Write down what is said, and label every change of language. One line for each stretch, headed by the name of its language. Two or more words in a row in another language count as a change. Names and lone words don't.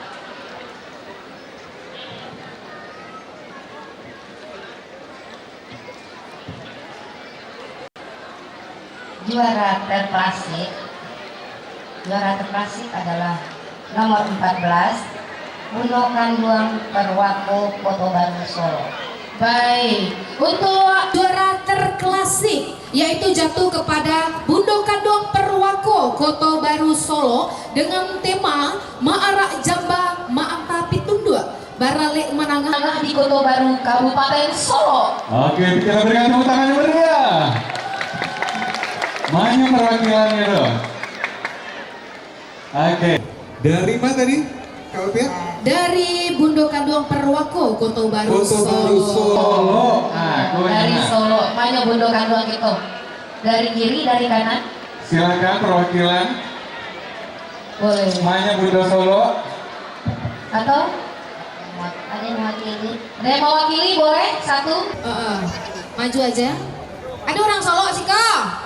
Indonesian: Juara terplasik adalah nomor 14 Bundokan Duang Perwako Kota Baru Solo. Baik, untuk juara terklasik yaitu jatuh kepada Bundokan Duang Perwako Kota Baru Solo dengan tema Ma'arak Jamba Ma'anta Pitundua Baralek Menangah di Kota Baru Kabupaten Solo. Oke, kita berikan tepuk tangan yang meriah. Mana perwakilannya dong? Oke. Dari mana tadi? Kalau pihak? Dari Bundokan Duang Perwako Kota Baru Kota Baru Solo. Solo. Nah, Dari Solo, mana Bundokan Duang itu? Dari kiri, dari kanan? silakan perwakilan. Boleh. Mana Bunda Solo? Atau Ada yang mewakili? ada yang mewakili boleh? Satu? Maju aja. Ada orang Solo sih kak?